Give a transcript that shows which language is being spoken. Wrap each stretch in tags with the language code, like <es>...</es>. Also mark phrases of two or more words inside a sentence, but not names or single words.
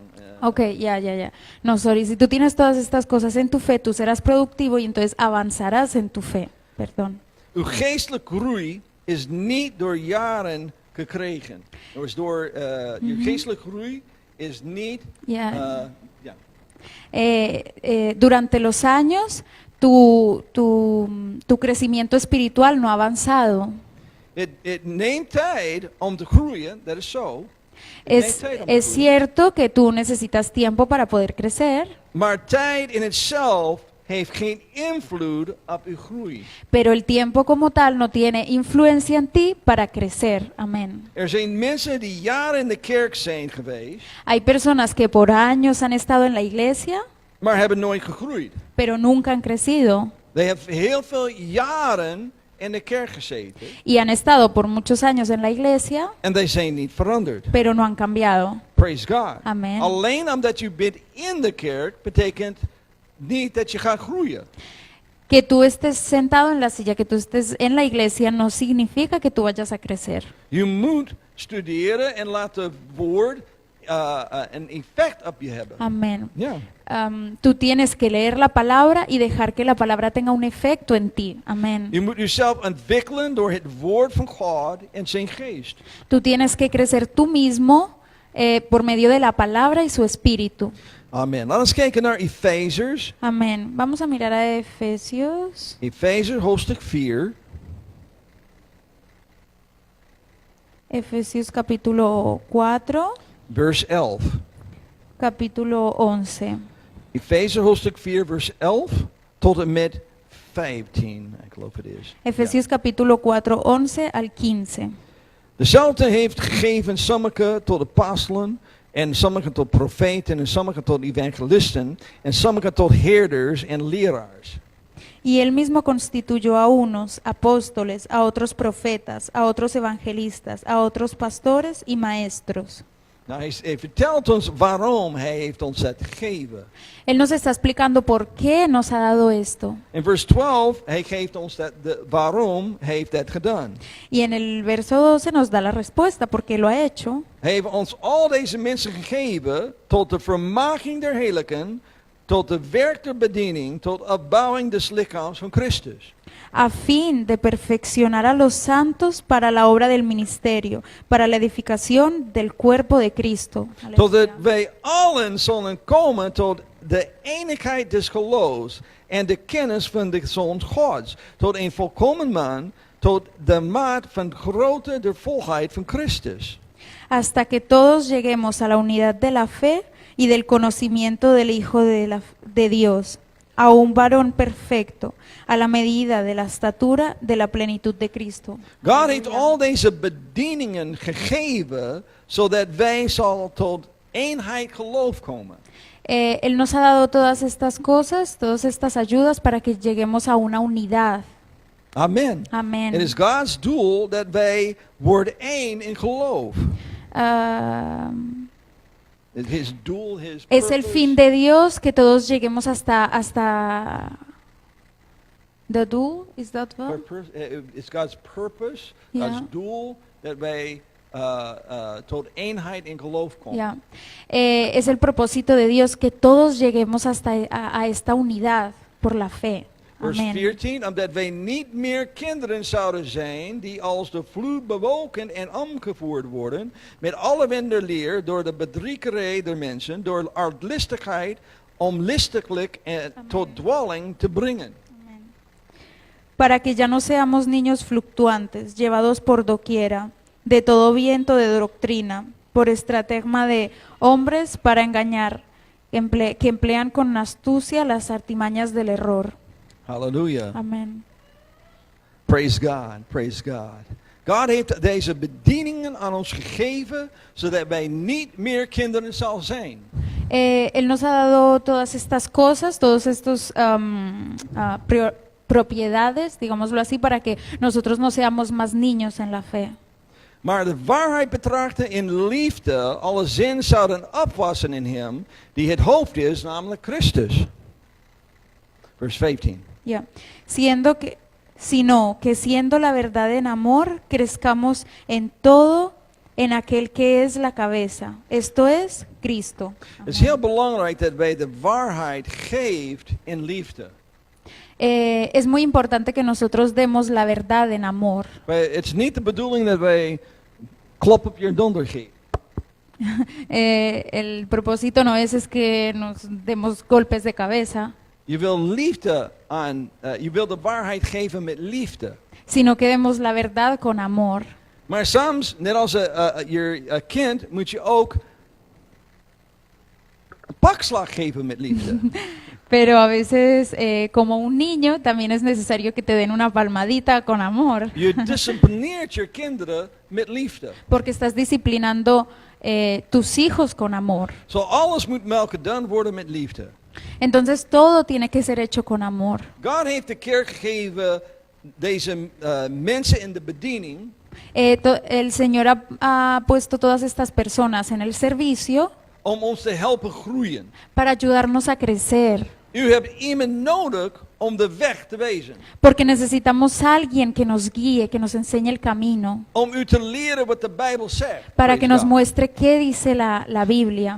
<es>Ok, ya. No, sorry, si tú tienes todas estas cosas en tu fe, tú serás productivo y entonces avanzarás en tu fe. Perdón.</es> <nl>Uw geestelijke groei is niet door jaren gekregen. Dus door uw geestelijke groei is niet.</nl> <es>Ya.</es> <nl>Ja.</nl> <es>Durante los años, tu crecimiento espiritual no ha avanzado.</es> <nl>Het neemt tijd om te groeien, dat is zo. Het neemt tijd om te</nl> <es>Es</es> <nl>groeien.</nl> <es>cierto que tú necesitas tiempo para poder crecer,</es> <nl>Maar tijd</nl> <en>in itself</en> <nl>heeft geen invloed op uw groei.</nl> <es>pero el tiempo como tal no tiene influencia en ti para crecer. Amén.</es> <nl>Er zijn mensen die jaren in de kerk zijn geweest,</nl> <es>Hay personas que por años han estado en la iglesia,</es> <nl>maar hebben nooit gegroeid.</nl> <es>pero nunca han crecido.</es> <nl>They hebben heel veel jaren in de kerk gezeten</nl> <es>Y han estado por muchos años en la iglesia,</es> <nl>en die zijn niet veranderd.</nl> <es>pero no han cambiado.</es> <en>Praise God. Amen.</en> <nl>Alleen omdat je bent in de kerk betekent niet dat je gaat groeien.</nl> <es>Que tú estés sentado en la silla, que tú estés en la iglesia, no significa que tú vayas a crecer.</es> <nl>Je moet studeren en laat het woord een effect op je hebben.</nl> <es>Amén.</es> <nl>Ja.</nl> <es>Tú tienes que leer la palabra y dejar que la palabra tenga un efecto en ti. Amén.</es> <nl>Je moet jezelf ontwikkelen door het woord van God en zijn geest.</nl> <es>Tú tienes que crecer tú mismo por medio de la palabra y su espíritu.</es> <nl>Amen. Laten we kijken naar Efezers.</nl> <es>Amén. Vamos a mirar a Efesios.</es> <nl>Efezers hoofdstuk 4.</nl> <es>Efesios capítulo 4,</es> <nl>Vers 11.</nl> <es>capítulo 11.</es> <nl>Efezers hoofdstuk 4 vers 11 tot en met 15. Ik geloof het is.</nl> <es>Efesios capítulo 4, 11 al 15.</es> <nl>Dezelfde heeft gegeven sommigen tot apostelen, en sommigen tot profeten, en sommigen tot evangelisten, en sommigen tot herders en leraars.</nl> <es>Y él mismo constituyó a unos apóstoles, a otros profetas, a otros evangelistas, a otros pastores y maestros.</es> <nl>Nou, hij vertelt ons waarom hij heeft ons dat gegeven.</nl> <es>Él nos está explicando por qué nos ha dado esto.</es> <nl>In vers 12, hij geeft ons waarom hij heeft dat gedaan.</nl> <es>Y en el verso 12 nos da la respuesta, por qué lo ha hecho.</es> <nl>Hij heeft ons al deze mensen gegeven tot de vermaging der heiligen, tot de werk der bediening, tot opbouwing des lichaams van Christus.</nl> <es>A fin de perfeccionar a los santos para la obra del ministerio, para la edificación del cuerpo de Cristo.</es> <nl>Totdat wij allen zullen komen tot de eenigheid des geloofs en de kennis van de Zoon Gods, tot een volkomen man, tot de maat van grootte der volheid van Christus.</nl> <es>hasta que todos lleguemos a la unidad de la fe y del conocimiento del Hijo de Dios, a un varón perfecto, a la medida de la estatura de la plenitud de Cristo.</es> <nl>God heeft al deze bedieningen gegeven, zodat wij zal tot eenheid geloof komen.</nl> <es>Él nos ha dado todas estas cosas, todas estas ayudas para que lleguemos a una unidad.</es> <nl>Amen.</nl> <es>Amén.</es> <nl>Het is God's doel dat wij worden één in geloof. Ah,</nl> <en>His doel, his</en> <es>es el</es> <en>purpose.</en> <es>fin de Dios que todos lleguemos hasta</es> <en>the do, is that what? It's God's purpose,</en> <nl>Ja. God's doel, dat wij tot eenheid in geloof komen.</nl> <es>Ya. Es el propósito de Dios que todos lleguemos hasta a esta unidad por la fe.</es> <nl>Vers</nl> <es>Amén.</es> <nl>14, omdat wij niet meer kinderen zouden zijn die als de vloed bewogen en omgevoerd worden met alle wonderleer door de bedriegerij der mensen, door arglistigheid om listiglijk en tot dwaling te brengen.</nl> <es>Para que ya no seamos niños fluctuantes, llevados por doquiera, de todo viento de doctrina, por estratagema de hombres para engañar, que emplean con astucia las artimañas del error.</es> <nl>Halleluja.</nl> <es>Amén.</es> <en>Praise God, praise God.</en> <nl>God heeft deze bedieningen aan ons gegeven, zodat wij niet meer kinderen zal zijn.</nl> <es>Él nos ha dado todas estas cosas, todos estos propiedades, digámoslo así, para que nosotros no seamos más niños en la fe.</es> <nl>Maar de waarheid betrachten in liefde, alle zin zouden opwassen in hem, die het hoofd is, namelijk Christus. Vers 15.</nl> <es>Ya. Sino que siendo la verdad en amor, crezcamos en todo en aquel que es la cabeza, esto es Cristo.</es> <nl>Het is heel belangrijk dat wij de waarheid geeft in liefde.</nl> <es>Es muy importante que nosotros demos la verdad en amor.</es> <nl>Het is niet de bedoeling dat wij klop op je donder geven.</nl> <es>El propósito no es que nos demos golpes de cabeza,</es> <nl>Je wil liefde aan, je wil de waarheid geven met liefde.</nl> <es>sino que demos la verdad con amor.</es> <nl>Maar soms, net als je kind, moet je ook een pakslag geven met liefde.</nl> <es>Pero a veces, como un niño, también es necesario que te den una palmadita con amor,</es> <nl>Je disciplineert je kinderen met liefde.</nl> <es>porque estás disciplinando tus hijos con amor.</es> <nl>Zo alles moet melk gedaan worden met liefde.</nl> <es>Entonces todo tiene que ser hecho con amor.</es> <nl>God heeft de kerk gegeven deze mensen in de bediening</nl> <es>El Señor ha puesto todas estas personas en el servicio</es> <nl>om ons te helpen groeien.</nl> <es>para ayudarnos a crecer,</es> <nl>U hebt iemand nodig om de weg te wezen.</nl> <es>porque necesitamos a alguien que nos guíe, que nos enseñe el camino,</es> <nl>Om u te leren wat de Bijbel zegt.</nl> <es>para</es> <en>Praise</en> <es>que nos</es> <en>God.</en> <es>muestre qué dice la Biblia.</es>